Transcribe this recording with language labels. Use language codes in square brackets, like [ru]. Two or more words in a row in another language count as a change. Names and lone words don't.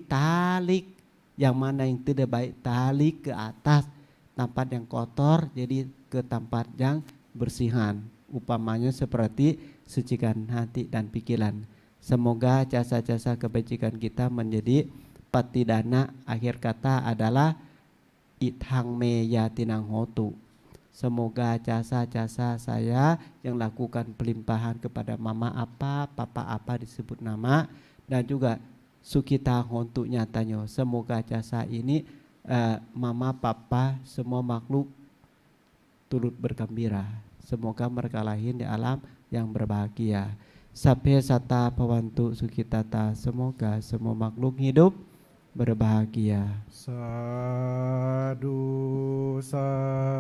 [id] Yang mana yang tidak baik tali ke atas, tempat yang kotor jadi ke tempat yang bersihan. Upamanya seperti sucikan hati dan pikiran. Semoga jasa-jasa kebajikan kita menjadi patidana. Akhir kata adalah [pi] ithang me yatinang hotu. [id] Semoga jasa-jasa saya yang lakukan pelimpahan kepada mama apa, papa apa disebut nama, dan juga [pi] sukita hontu nyatanya. [id] Semoga jasa ini mama, papa, semua makhluk turut bergembira. Semoga mereka lahir di alam yang berbahagia. [pi] Sabhe sata pawantu sukitata. [id] Semoga semua makhluk hidup berbahagia. [pi] Sadu, sadu.